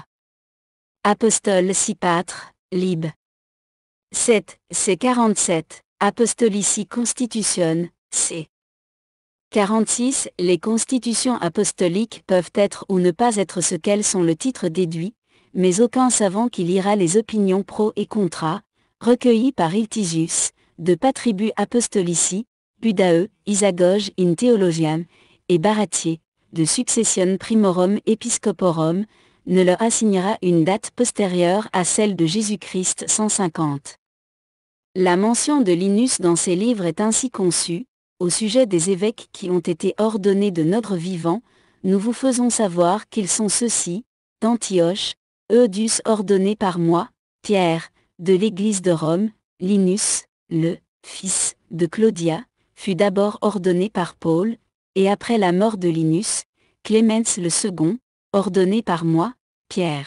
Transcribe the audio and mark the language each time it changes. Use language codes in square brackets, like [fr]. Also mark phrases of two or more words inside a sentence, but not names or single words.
[fr] Apostole Sipâtre, Lib. 7, c. 47, Apostolici Constitution, c. 46. Les constitutions apostoliques peuvent être ou ne pas être ce qu'elles sont, le titre déduit, mais aucun savant qui lira les opinions [la] pro et contra, [fr] recueillies par Iltisius, de Patribu Apostolici, Budae, Isagoge in Theologiam, et Baratier, de Succession Primorum Episcoporum, ne leur assignera une date postérieure à celle de Jésus-Christ 150. La mention de Linus dans ses livres est ainsi conçue: au sujet des évêques qui ont été ordonnés de notre vivant, nous vous faisons savoir qu'ils sont ceux-ci: d'Antioche, Eudius ordonné par moi, Pierre, de l'Église de Rome, Linus, le fils de Claudia, fut d'abord ordonné par Paul, et après la mort de Linus, Clémence le second, ordonné par moi, Pierre.